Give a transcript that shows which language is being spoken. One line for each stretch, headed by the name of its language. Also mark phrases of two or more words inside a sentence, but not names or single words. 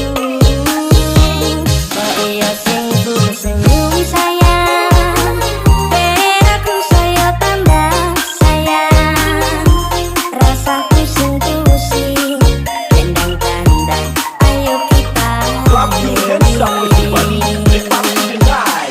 Javanese: Kok iya sing senyum sayang, ben aku saya tambah sayang. Rasaku sing pusing, tendang-tendang, ayo kita
English: Clap your hands up everybody. Let's party tonight.